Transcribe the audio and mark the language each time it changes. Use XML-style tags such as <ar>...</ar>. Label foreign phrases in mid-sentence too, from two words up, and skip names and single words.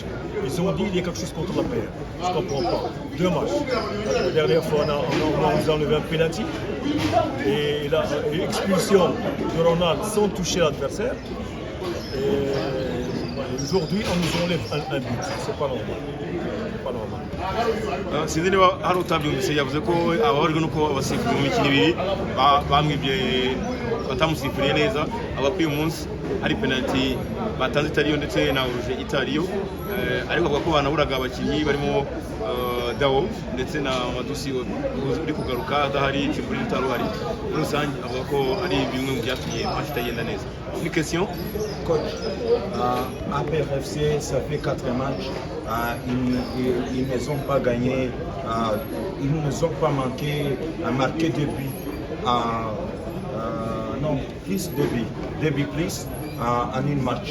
<fr>Ils ont dit qu'il y a quelque chose contre la paire. Je ne comprends pas. 2 matchs. La dernière fois, on a enlevé un penalty. Et l'expulsion de Ronald sans toucher l'adversaire. Aujourd'hui, on nous enlève un but. C'est pas normal.</fr> <rw>sinzi niba hari utabyumvise yavuze ko ababajwe nuko abasifuzi mu mikino ibiri bamwibye batamusifuriye neza, abakwiye umunsi hari penalty batanze itariyo ndetse na uruje itariyo, ariko avuga ko banaburaga abakinnyi barimo Dao ndetse na Madusi uri kugaruka adahari, Kiburi utaruhari. Muri rusange avuga ko ari bimwe mu byatumye match itagenda neza.</rw> <fr>Une question coach, APRFC, ça fait 4 matchs, ils ne ont pas gagné, ils ne nous ont pas marqué de buts, non, plus de buts, 2 buts plus en un match.</fr>